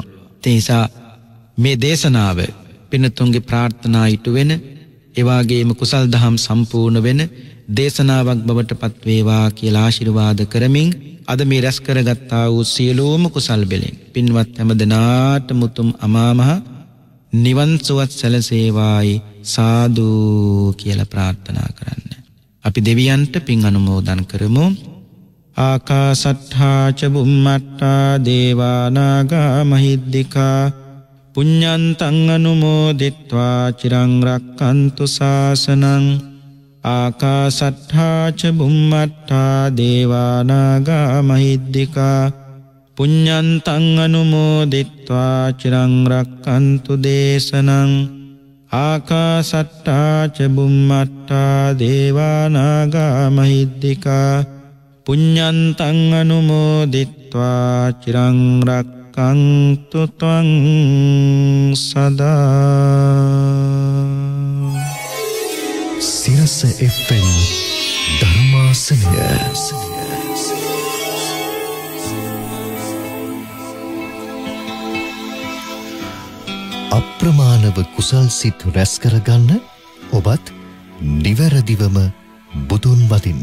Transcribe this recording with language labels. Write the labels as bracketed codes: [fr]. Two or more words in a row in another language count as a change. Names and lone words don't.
[si] ඒ නිසා මේ දේශනාව පින්නතුන්ගේ ප්‍රාර්ථනා ඉටු වෙන ඒ වගේම කුසල් දහම් සම්පූර්ණ වෙන දේශනාවක් බවට පත් වේවා කියලා ආශිර්වාද කරමින් අද මේ රැස් කරගත්තා වූ සියලුම කුසල් බෙලෙන් පින්වත් හැමදෙනාට මුතුම් අමාමහ නිවන් සුවත් සැලසේවායි සාදු කියලා ප්‍රාර්ථනා කරන්න. අපි දෙවියන්ට පින් අනුමෝදන් කරමු. [pi] ආකාසට්ඨා ච බුම්මට්ඨා දේවා නාග මහිද්దికා පුඤ්ඤන්තං අනුමෝදිත්වා චිරං රක්ඛන්තු ශාසනං. ආකාසට්ඨා ච බුම්මට්ඨා දේවා නාග මහිද්దికා පුඤ්ඤන්තං අනුමෝදිත්වා චිරං රක්ඛන්තු දේශනං. ආකාසට්ඨා ච බුම්මට්ඨා දේවා නාග මහිද්దికා පුඤ්ඤන්තං අනුමෝදිත්වා චිරං රක්ඛන්තු ත්වං සදා. [si] සිරස FM ධර්මාසනය. අප්‍රමාණව කුසල් සිත් රැස් කරගන්න ඔබත් නිවැරදිවම බුදුන් වදින්න.